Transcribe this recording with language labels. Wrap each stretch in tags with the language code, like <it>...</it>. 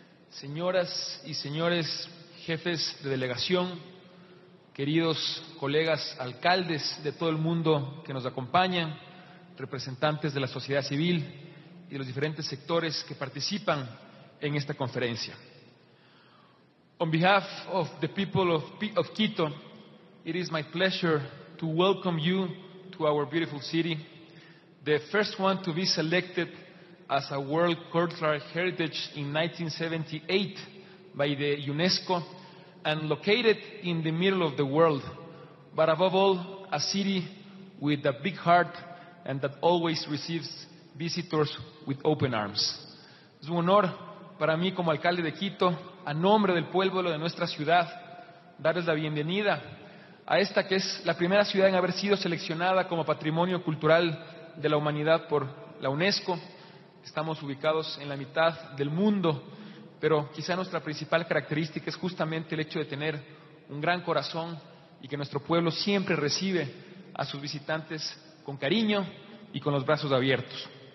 <es>Señoras y señores jefes de delegación, queridos colegas alcaldes de todo el mundo que nos acompañan, representantes de la sociedad civil y de los diferentes sectores que participan en esta conferencia.</es> <en>On behalf of the people of Quito, it is my pleasure to welcome you to our beautiful city, the first one to be selected as a World Cultural Heritage in 1978 by the UNESCO and located in the middle of the world, but above all, a city with a big heart and that always receives visitors with open arms.</en> <es>Es un honor para mí como alcalde de Quito, a nombre del pueblo de nuestra ciudad, darles la bienvenida a esta que es la primera ciudad en haber sido seleccionada como Patrimonio Cultural de la Humanidad por la UNESCO. Estamos ubicados en la mitad del mundo, pero quizá nuestra principal característica es justamente el hecho de tener un gran corazón y que nuestro pueblo siempre recibe a sus visitantes con cariño y con los brazos abiertos.</es>